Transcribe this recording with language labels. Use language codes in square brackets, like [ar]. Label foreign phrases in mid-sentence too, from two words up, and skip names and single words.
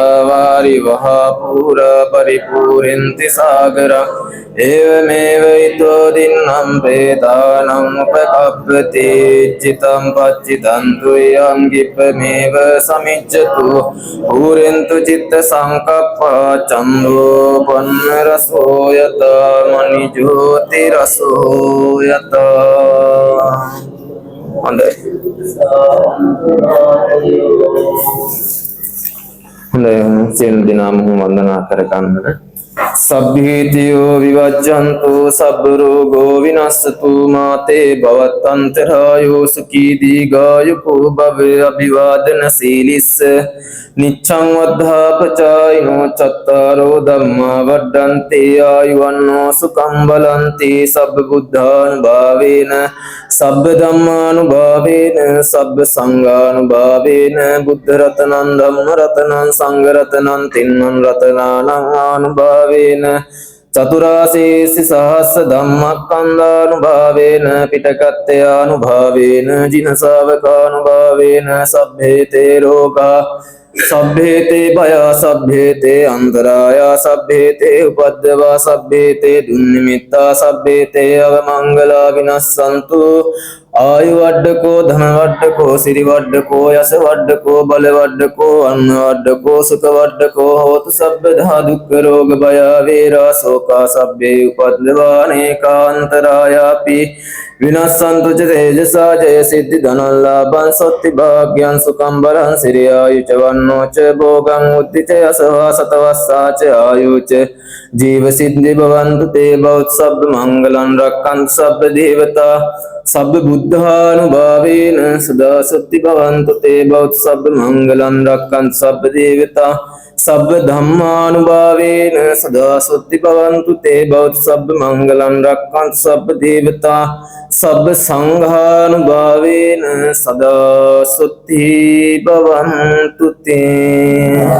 [pi] वारिवः पुरा परिपूरन्ति सागरम् एवमेवैतो दिनं वेदानमुपकप्यते चितं पच्चितं तुयं गिपमेव समिज्जतु पूरन्तु चित्तसङ्कप्पा चन्दोपन्नरसो यत मणिज्योतिरसो यत [si] හොඳයි සියලු දෙනාම වන්දනා කරගන්න [pi] සබ්බීතියෝ විවජ්ජන්තු සබ්බ රෝගෝ විනස්සතු මාතේ භවත්තන්තරායෝ සුඛී දීඝායුකෝ භව අභිවාදන සීලිස්ස නිච්ඡං වද්ධාපචායිනෝ චත්තාරෝ ධම්මා වඩ්ඩන්තේ ආයුවන්නෝ සුඛං බලන්ති සබ්බ බුද්ධානුභාවේන සබ්බ ධම්මානුභාවේන සබ්බ සංඝානුභාවේන බුද්ධ රතනං ධම්ම රතනං සංඝ රතනං තින්නං රතනානං ආනුභාවේන චතුරාසීසි සහස්ස ධම්මක්ඛන්ධානුභාවේන පිටකත්ත්‍යානුභාවේන ජින ශාවකානුභාවේන සබ්බේතේ රෝගා සබ්බේතේ භය සබ්බේතේ අන්තරාය සබ්බේතේ උපද්දවා සබ්බේතේ දුන්නිමිත්තා සබ්බේතේ අවමංගලා විනස්සන්තු ආයු වඩ්ඩකෝ ධන වඩ්ඩකෝ සිරි වඩ්ඩකෝ යස වඩ්ඩකෝ බල වඩ්ඩකෝ අන්න වඩ්ඩකෝ සුඛ වඩ්ඩකෝ හෝතු සබ්බදා දුක්ඛ රෝග භය වේරා ශෝකා සබ්බේ උපද්දවා නේකාන්තරායාපි විනස්සන්තු ච තේජසා ජය සිද්ධි ධනල්ලාභං සොත්ති භාග්‍යං සුඛං බලං සිරියායු ච වන්නෝ ච භෝගං උද්ධි ච යසවා සතවස්සා ච ආයු ච ජීව සිද්ධි භවන්තු තේ බෞත්සබ්බ මංගලං රක්ඛන්තු සබ්බ දේවතා සබ්බ බුද්ධානුභාවේන සදා සත්‍ති භවන්තු තේ බෞත්සබ්බ මංගලං රක්ඛන්තු සබ්බ දේවතා සබ්බ ධම්මානුභාවේන සදා සත්‍ති භවන්තු තේ බෞත්සබ්බ මංගලං රක්ඛන්තු සබ්බ දේවතා සබ්බ සංඝානුභාවේන සදා සත්‍ති භවන්තු තේ